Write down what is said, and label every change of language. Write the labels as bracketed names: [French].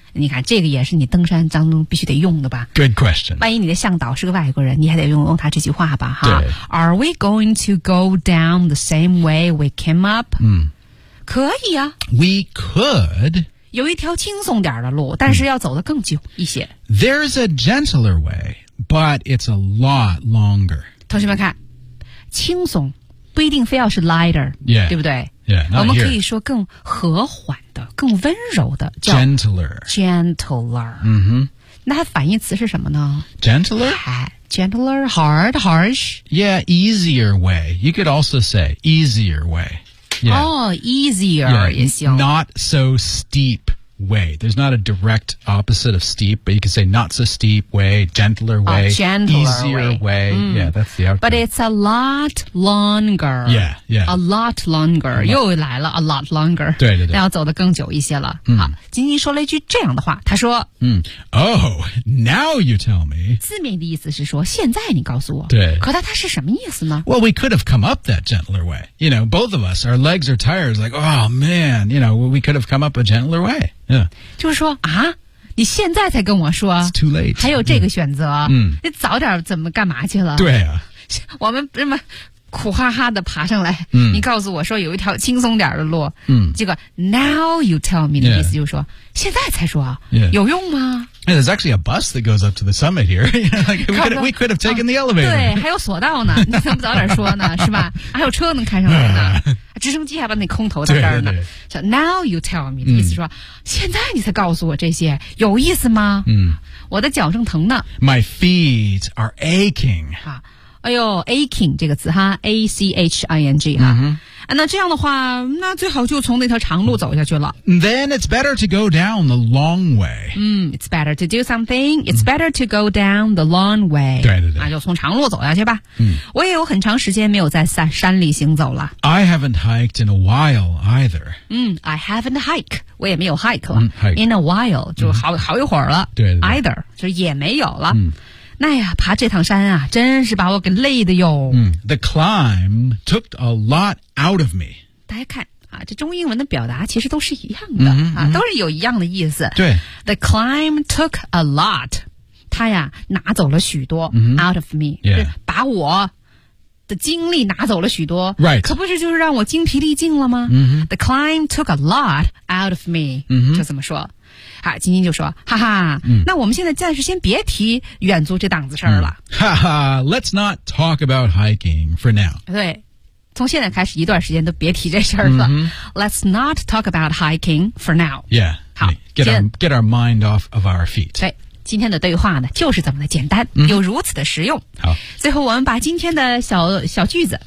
[Chinese] 你看这个也是你登山当中必须得用的吧。 [English] Good question. [Chinese] 万一你的向导是个外国人，你还得用他这句话吧哈。对。 [English] Are we going to go down the same way we came up? 嗯。 [Chinese] 可以啊。 [English] We could. [Chinese] 有一条轻松点的路，但是要走得更久一些。 [English] There's a gentler way, but it's a lot longer. [Chinese] 同学们看，轻松不一定非要是 lighter, [English] yeah, [Chinese] 对不对？ [English] Yeah, [Chinese] 我们可以说更和缓的，更温柔的叫 [English] gentler、 [Chinese] mm-hmm. 那它反义词是什么呢？ [English] gentler hard, harsh, yeah, easier way. You could also say easier way. Yeah. Oh, easier, yeah, [Chinese] 也行。 [English] Not so steep way. There's not a direct opposite of steep, but you could say not so steep way, gentler way, gentler easier way.、嗯、 yeah, that's the outcome. But it's a lot longer. Yeah, yeah. A lot longer. [Chinese] 又来了 [English] a lot longer. [Chinese] 对对对。那要走得更久一些了。好，金金说了一句这样的话，他说、 [English] 嗯、Oh, now you tell me. [Chinese] 字面的意思是说现在你告诉我。对。可他是什么意思呢？ [English] Well, we could have come up that gentler way. You know, both of us, our legs are tired. Like, oh man, you know, we could have come up a gentler way. Yeah. [Chinese] 就是说啊，你现在才跟我说 [English] It's too late. [Chinese] 还有这个选择、 [English] yeah. [Chinese] 你早点怎么干嘛去了，对啊，我们这么苦哈哈的爬上来、嗯、你告诉我说有一条轻松点的路、嗯、结果 [English] now you tell me、 yeah. [Chinese] 的意思就是说现在才说、 [English] yeah. [Chinese] 有用吗？ [English] Yeah, there's actually a bus that goes up to the summit here. we could have taken the elevator. [Chinese] 对，还有索道呢，你怎么早点说呢，是吧？还有车能开上来呢。直升机还把那空投在这儿呢。对对对。 [English] So, now you tell me,、 [Chinese] 嗯、意思说现在你才告诉我这些有意思吗？嗯，我的脚正疼呢。 [English] My feet are aching. [Chinese] 哎呦 aching 这个词哈 A-C-H-I-N-G 哈、嗯、那这样的话，那最好就从那条长路走下去了。 [English] Then it's better to go down the long way. It's better to do something. It's better to go down the long way. [Chinese] 对对对，那就从长路走下去吧。我也有很长时间没有在山里行走了。 [English] I haven't hiked in a while either. I haven't hiked. [Chinese] 我也没有 [English] hike 了。In a while [Chinese] 就好一会儿了。对对对，either 就是也没有了。那呀，爬这趟山啊，真是把我给累的哟。 [English] The climb took a lot out of me. [Chinese] 大家看啊，这中英文的表达其实都是一样的、都是有一样的意思。对 [English] ，The climb took a lot. [Chinese] 它呀，拿走了许多、 [English] out of me， [Chinese] 是把我的精力拿走了许多。 [English] Right. [Chinese] 可不是就是让我精疲力尽了吗、 [English] The climb took a lot out of me.、 [Chinese] 就这么说。好，晶晶就说，哈哈、那我们现在暂时先别提远足这档子事儿了。 [English] 哈哈 ,let's not talk about hiking for now. [Chinese] 对，从现在开始一段时间都别提这事儿了。 [English] Let's not talk about hiking for now. Yeah. [Chinese] 好 [English] get our mind off of our feet. [Chinese] 对，今天的对话呢就是这么的简单、又如此的实用。好。最后我们把今天的小句子